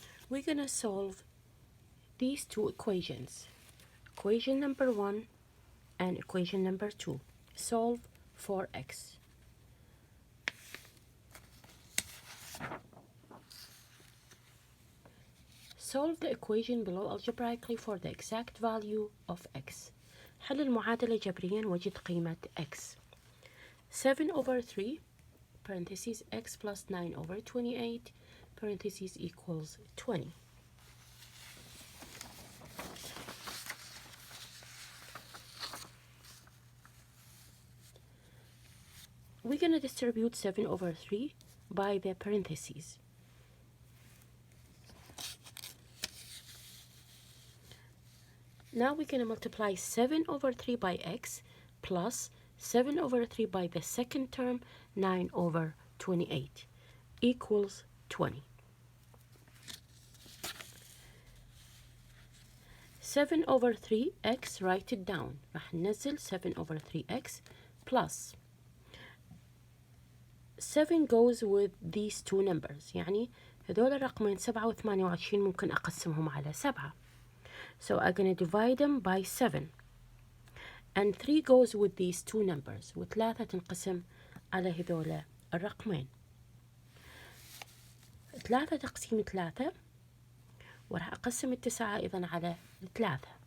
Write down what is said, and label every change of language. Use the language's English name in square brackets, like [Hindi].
[English] we're gonna solve these two equations, equation number 1 and equation number 2. Solve for x. Solve the equation below algebraically for the exact value of x. [Arabic] حل المعادلة جبريا وجد قيمة x. [English] 7 over 3 parentheses x plus 9 over 28 parentheses equals 20. We're going to distribute 7 over 3 by the parentheses. Now we're going to multiply 7 over 3 by x plus 7 over 3 by the second term, 9 over 28, equals 20. 7 over 3x, write it down. [Arabic] راح ننزل [English] 7 over 3x plus 7 goes with these two numbers. [Arabic] يعني هذول الرقمين 7 و 28 ممكن أقسمهم على 7. [English] So I'm going to divide them by 7. And 3 goes with these two numbers. [Arabic] و3 تنقسم على هذول الرقمين. 3 تقسيم 3 وراح أقسم 9 أيضا على 3.